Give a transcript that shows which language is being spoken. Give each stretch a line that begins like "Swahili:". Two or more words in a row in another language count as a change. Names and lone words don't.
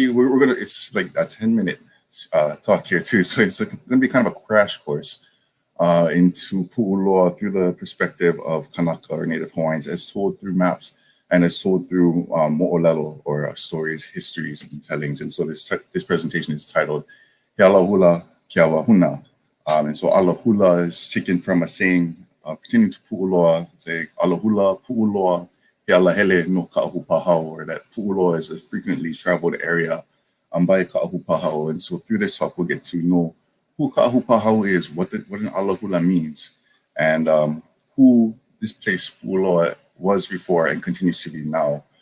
English: We're gonna, it's like a 10-minute talk here too, so it's gonna be kind of a crash course into Puʻuloa through the perspective of Kanaka or Native Hawaiians, as told through maps and as told through mo'olelo or stories, histories, and tellings. And so this presentation is titled He Alahula Ke Awahuna. And so alahula is taken from a saying pertaining to Puʻuloa, say
Hawaiian: alahula Puʻuloa He alahele no ka'ahupahau,
English: or that Puʻuloa is a frequently traveled area by ka'ahupahau. And so through this talk, we'll get to know who ka'ahupahau is, what an alahula means, and who this place Puʻuloa was before and continues to be now.